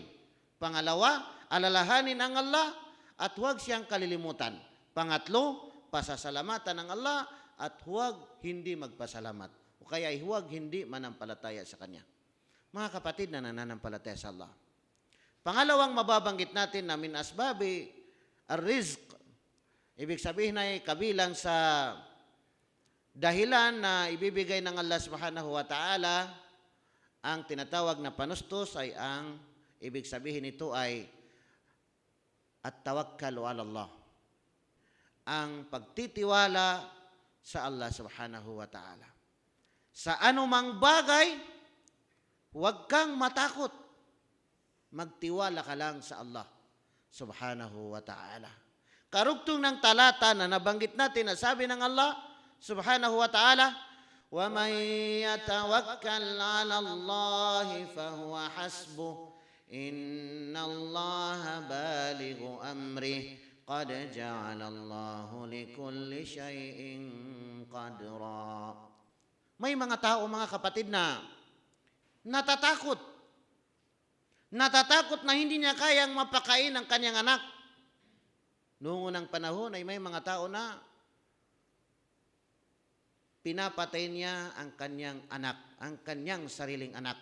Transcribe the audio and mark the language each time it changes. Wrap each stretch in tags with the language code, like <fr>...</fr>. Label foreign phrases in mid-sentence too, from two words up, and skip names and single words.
<tl>Pangalawa, alalahanin ang Allah at huwag siyang kalilimutan. Pangatlo, pasasalamatan ng Allah at huwag hindi magpasalamat. O kaya huwag hindi manampalataya sa Kanya. Mga kapatid na nananampalataya sa Allah. Pangalawang mababanggit natin na</tl> <ar>من أسباب الرزق.</ar> <tl>Ibig sabihin ay kabilang sa dahilan na ibibigay ng Allah</tl> <ar>سبحانه وتعالى</ar> <tl>ang tinatawag na panustos ay ang ibig sabihin nito ay</tl> <ar>التوكل على الله.</ar> <tl>Ang pagtitiwala sa Allah</tl> <ar>سبحانه وتعالى.</ar> <tl>Sa anumang bagay, huwag kang matakot. Magtiwala ka lang sa Allah</tl> <ar>سبحانه وتعالى.</ar> <tl>Karugtong ng talata na nabanggit natin na sabi ng Allah</tl> <ar>سبحانه وتعالى, وَمَنْ يَتَوَكَّلْ عَلَى اللَّهِ فَهُوَ حَسْبُهُ إِنَّ اللَّهَ بَالِغُ أَمْرِهِ قَدْ جَعَلَ اللَّهُ لِكُلِّ شَيْءٍ قَدْرًا.</ar> <tl>May mga tao, mga kapatid, na natatakot. Natatakot na hindi niya kayang mapakain ang kanyang anak. Noong unang panahon ay may mga tao na pinapatay niya ang kanyang anak, ang kanyang sariling anak.</tl>